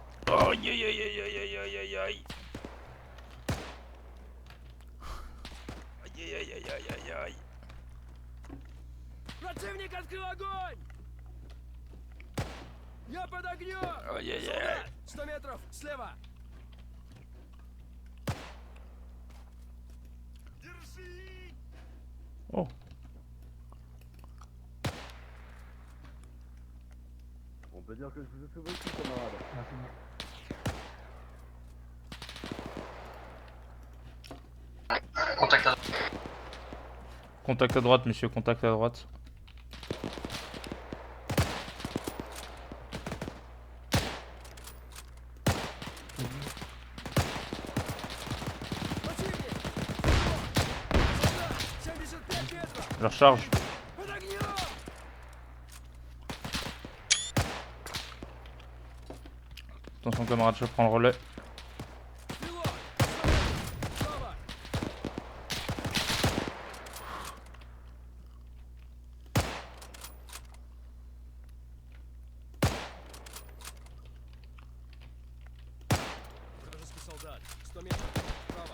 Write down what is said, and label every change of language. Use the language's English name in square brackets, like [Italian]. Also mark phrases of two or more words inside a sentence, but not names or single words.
[Russian] Aïe aïe aïe aïe aïe aïe aïe aïe aïe. Aïe aïe aïe aïe aïe aïe. Противник открыл огонь! Я под огнем! Aïe aïe aïe. 100 метров, слева! Держи! Oh. [French] On peut dire que je vous ai sauvé le coup, camarade. Ah, c'est bon. Contact à Contact à droite, monsieur, contact à droite. [Russian] Противник! Солдат! 75 метров! [French] Je recharge. [Russian] Под огнем! [French] Attention camarade, je prends le relais. [Russian] Пилот! 100 метров! Слава! Вражеский солдат! 100 метров! Право!